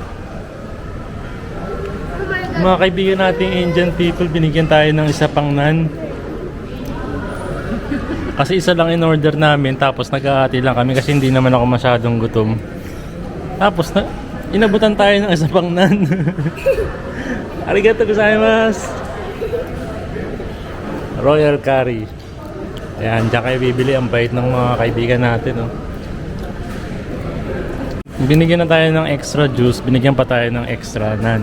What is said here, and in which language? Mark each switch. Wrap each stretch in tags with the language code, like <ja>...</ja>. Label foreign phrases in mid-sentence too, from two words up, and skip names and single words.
<tl>Mga kaibigan nating</tl> <en>Indian people,</en> <tl>binigyan tayo ng isa pang nan. Kasi isa lang</tl> <en>in order</en> <tl>namin, tapos nag-aati lang kami kasi hindi naman ako masyadong gutom. Tapos inabutan tayo ng isa pang nan.</tl> <ja>ありがとうございます.</ja> <tl>Royal curry. Ayan, dyan kayo bibili. Ang bait ng mga kaibigan natin. Oh. Binigyan na tayo ng</tl> <en>extra juice,</en> <tl>binigyan pa tayo ng</tl> <en>extra nan.</en>